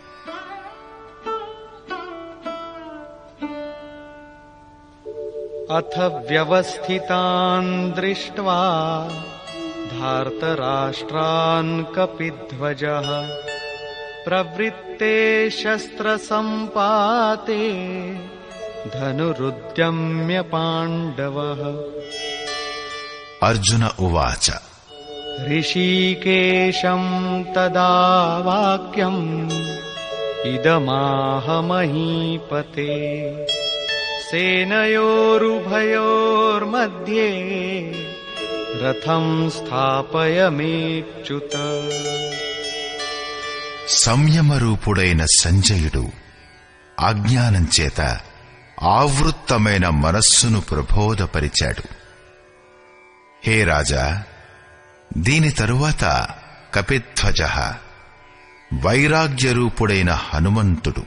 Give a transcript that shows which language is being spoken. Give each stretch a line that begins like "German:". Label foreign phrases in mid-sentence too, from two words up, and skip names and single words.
Sanskrit: अथ व्यवस्थितान् दृष्ट्वा धार्तराष्ट्रान् कपिध्वजः प्रवृत्ते शस्त्रसंपाते धनुरुद्यम्य पांडवः. अर्जुन उवाच. ऋषिकेशं तदा वाक्यम् इदमाह महीपते सेनयोरुभयोर्मध्ये रथं स्थापयमेच्युत.
Telugu: సంయమరూపుడైన సంజయుడు అజ్ఞానం చేత ఆవృత్తమైన మనస్సును ప్రబోధపరిచాడు. హే రాజా, దీని తరువాత కపిధ్వజ వైరాగ్యరూపుడైన హనుమంతుడు.